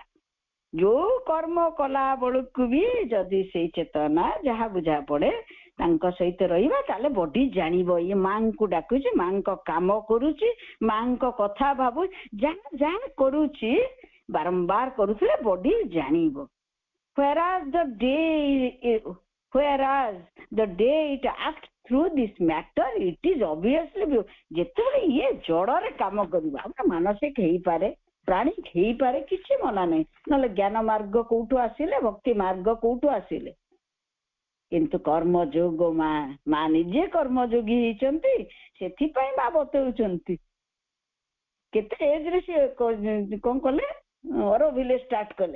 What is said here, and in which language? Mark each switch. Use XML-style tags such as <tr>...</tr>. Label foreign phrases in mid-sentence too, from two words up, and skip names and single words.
<or>ଯୋଉ କର୍ମ କଲା ବେଳକୁ ବି ଯଦି ସେଇ ଚେତନା ଯାହା ବୁଝା ପଡେ ତାଙ୍କ ସହିତ ରହିବା, ତାହେଲେ ବଡି ଜାଣିବ ଇଏ ମାଙ୍କୁ ଡାକୁଛି, ମାଙ୍କ କାମ କରୁଛି, ମାଙ୍କ କଥା ଭାବୁଛି, ଯାହା ଯାହା କରୁଛି ବାରମ୍ବାର କରୁଥିଲେ ବଡି ଜାଣିବ.</or> <en>whereas the day it acts through this matter, it is obviously</en> <or>ଯେତେବେଳେ ଇଏ ଜଡରେ କାମ କରିବା, ଆମର ମାନସିକ ହେଇପାରେ, ପ୍ରାଣିକ ହେଇପାରେ, କିଛି ମନା ନାହିଁ. ନହେଲେ ଜ୍ଞାନ ମାର୍ଗ କୋଉଠୁ ଆସିଲେ, ଭକ୍ତି ମାର୍ଗ କୋଉଠୁ ଆସିଲେ? କିନ୍ତୁ କର୍ମଯୋଗ ମା ନିଜେ କର୍ମଯୋଗୀ ହେଇଛନ୍ତି. ସେଥିପାଇଁ ମା ବତଉଛନ୍ତି କେତେ ଏଜରେ ସେ କଣ କଲେ, ଅରବିଲେ ଷ୍ଟାର୍ଟ କଲେ.</or>